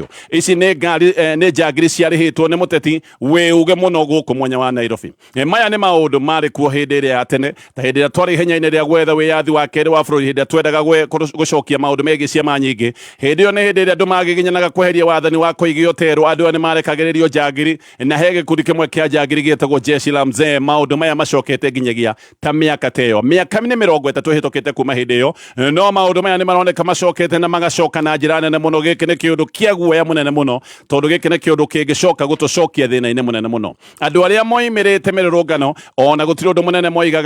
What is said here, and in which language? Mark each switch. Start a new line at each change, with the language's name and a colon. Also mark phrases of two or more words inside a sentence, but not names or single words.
Kikuyu: Ici nĩ njangiri ciarĩhĩtwo nĩ mũteti wĩ uge mũno gũkũ mwanya wa Nairobi. Maya nĩ maũndũ marĩ kuo hĩndĩ ĩrĩa ya tene, ta hĩndĩ ĩrĩa twarĩ ihenya-inĩ rĩa gwetha wĩyathi wa kerĩ wa bũrũri, hĩndĩ ĩrĩa twendaga gũcokia maũndũ megiĩ ciama nyingĩ. Hĩndĩ ĩyo nĩ hĩndĩ ĩrĩa andũ magiginyanaga kweheria wathani wa kũigio tero, andũ aya nĩ marekagĩrĩrio njangiri, na he gĩkundi kĩmwe kĩa njangiri gĩtagwo
Swahili: jeshi la mzee.
Kikuyu: Maũndũ maya macokete nginyagia ta mĩaka ta ĩyo, mĩaka nĩ 30 ĩhĩtũkĩte kuma hĩndĩ ĩyo, no maũndũ maya nĩ maroneka macokete na magacoka na njĩra nene mũno. Gĩkĩ nĩ kĩũndũ kĩa guoya mũnene mũno, tondũ gĩkĩ nĩ kĩũndũ kĩngĩcoka gũtũcokia thĩna-inĩ mũnene mũno. Andũ arĩa moimĩrĩte mĩrũrũngano, ona gũtirĩ ũndũ mũnene moigaga.